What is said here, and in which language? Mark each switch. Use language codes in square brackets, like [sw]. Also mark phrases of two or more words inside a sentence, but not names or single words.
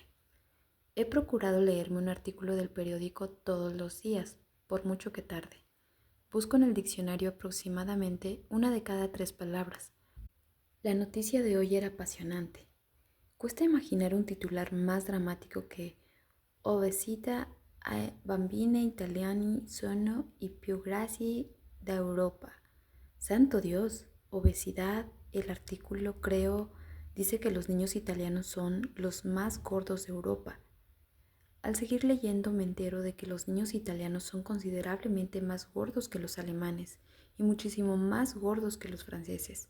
[es] He procurado leerme un artículo del periódico todos los días, por mucho que tarde. Busco en el diccionario aproximadamente una de cada 3 palabras. La noticia de hoy era apasionante. Cuesta imaginar un titular más dramático que [it] Obesità ai bambini italiani sono i più grassi d'Europa. [es] Santo Dios, obesidad, el artículo creo dice que los niños italianos son los más gordos de Europa. Al seguir leyendo me entero de que los niños italianos son considerablemente más gordos que los alemanes y muchísimo más gordos que los franceses.